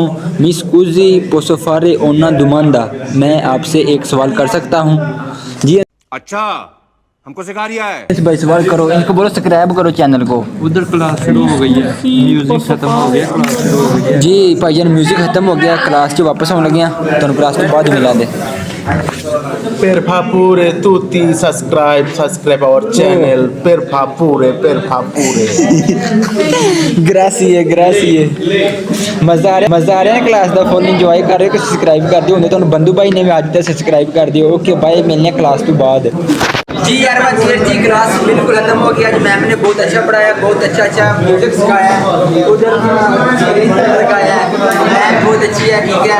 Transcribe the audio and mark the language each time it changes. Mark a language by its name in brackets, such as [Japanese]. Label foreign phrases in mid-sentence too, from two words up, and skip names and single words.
[Italian] Mi scusi posso fare una domanda, [Hindi] मैं आपसे एक सवाल कर सकता हूँ। जी अच्छा हमको सिखा रिया है। एनएस भाई सवाल करो, इनको बोलो सब्सक्राइब करो चैनल को। उधर क्लास शुरू हो गई है, म्यूजिक खत्म हो गया, क्लास शुरू हो गई है। जी भाईजान म्यूजिक खत्म हो गया, क्लास च वापस आने लगे हैं, [Punjabi] ਤੁਹਾਨੂੰ ਕਲਾਸ ਤੋਂ ਬਾਅਦ ਮਿਲਾਂਗੇ। [Italian] Per favore tutti [English] subscribe our channel, [Italian] per favore, per favore। [Hindi] ग्रासी है मजा आ रहा है क्लास का [English] full enjoy [Hindi] कर रहे हो। सब्सक्राइब कर दियो होंगे, तुहानू बंधु भाई ने भी आज तक सब्सक्राइब कर दियो। [English] okay bye, [Punjabi] ਮਿਲਣੇ ਕਲਾਸ ਤੋਂ ਬਾਅਦ। [Hindi] जी यार बस ये जी क्लास बिल्कुल खत्म हो गया। आज मैम ने बहुत अच्छा पढ़ाया, बहुत अच्छा म्यूजिक सिखाया, उधर लगाया है, मैम बहुत अच्छी है, ठीक है।